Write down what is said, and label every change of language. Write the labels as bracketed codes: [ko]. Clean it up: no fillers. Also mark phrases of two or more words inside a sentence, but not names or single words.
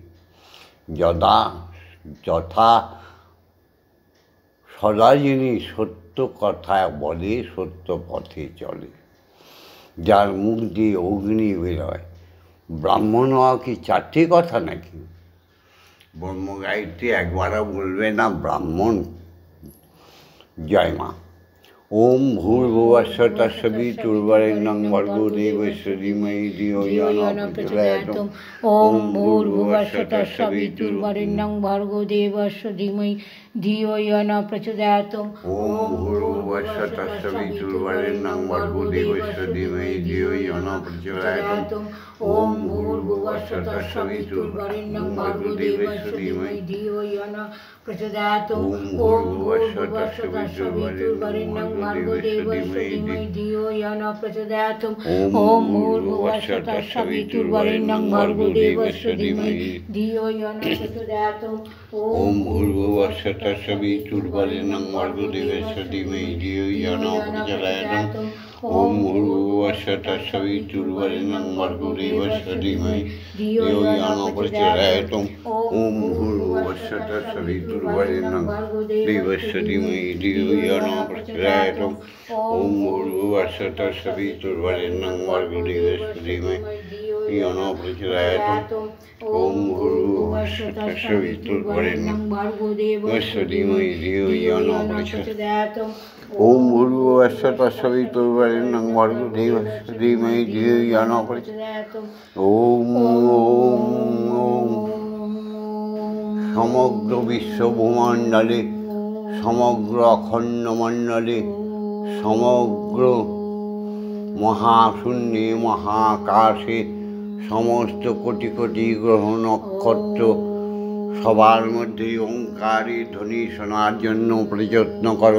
[bn] যথা সদা যিনি সত্য কথা বলে, সত্য পথে চলে, যার মুখ দিয়ে অগ্নি বেরোয়। ব্রাহ্মণ হওয়া কি 4টি কথা নাকি? ব্রহ্ম গায়ত্রী একবারও বলবে না ব্রাহ্মণ। জয় মা। [sa] ওম ভূর্ভুবস্য তস্সবিতুর্বরেণ্যং ভর্গো দেবস্য ধীমহি ধিয়ো ইয়ো ন প্রচোদয়াৎ। ওম ভূর্ভুবস্য তস্সবিতুর্বরেণ্যং ভর্গো দেবস্য ধীমহি ধিয়ো ইয়ো ন প্রচোদয়াৎ। ওম ভূর্ভুবস্য তস্সবিতুর্বরেণ্যং ভর্গো দেবস্য ধীমহি ধিয়ো ইয়ো ন প্রচোদয়াৎ। ওম ভূর্ভুবস্য তস্সবিতুর্বরেণ্যং ভর্গো দেবস্য ধীমহি ধিয়ো ইয়ো ন প্রচোদয়াৎ। ওম ভূর্ভুবস্য তস্সবিতুর্বরেণ্যং ভর্গো দেবস্য ধীমহি ধিয়ো ইয়ো ন প্রচোদয়াৎ। ওম ভূর্ভুবস্য তস্সবিতুর্বরেণ্যং ভর্গো দেবস্য ধীমহি ধিয়ো ইয়ো ন প্রচোদয়াৎ। ওম ভূর্ভুবস্য তস্সবিতুর্বরেণ্যং ভর্গো দেবস্য ধীমহি ধিয়ো ইয়ো ন প্রচোদয়াৎ। ওম ভূর্ভুবস্য তস্সবিতুর্বরেণ্যং ভর্গো দেবস্য ধীমহি ধিয়ো ইয়ো ন প্রচোদয়াৎ। ওম ভূর্ভুবস্য তস্সবিতুর্বরেণ্যং দেবস্য ধীমহি ধিয়ো ইয়ো ন প্রচোদয়াৎ। ওম ভূর্ভুবস্য তস্সবিতুর্বরেণ্যং ভর্গো দেবস্য ধীমহি ধিয়ো ইয়ো ন প্রচোদয়াৎ। ওম ভূর্ভুবস্য তস্সবিতুর্বরেণ্যং ভর্গো দেবস্য ধীমহি ধিয়ো ইয়ো ন প্রচোদয়াৎ। ওম ভূর্ভুবস্য তস্সবিতুর্বরেণ্যং ভর্গো দেবস্য ধীমহি ধিয়ো ইয়ো ন প্রচোদয়াৎ। [bn] ওম ওম সমগ্র বিশ্ব ভূমণ্ডলে, সমগ্র অখণ্ড মণ্ডলে, সমগ্র মহাশূন্যে মহাকাশে সমস্ত কোটি কোটি গ্রহ নক্ষত্র সবার মধ্যে ওঙ্কারের ধ্বনি শোনার জন্য প্রযত্ন করো।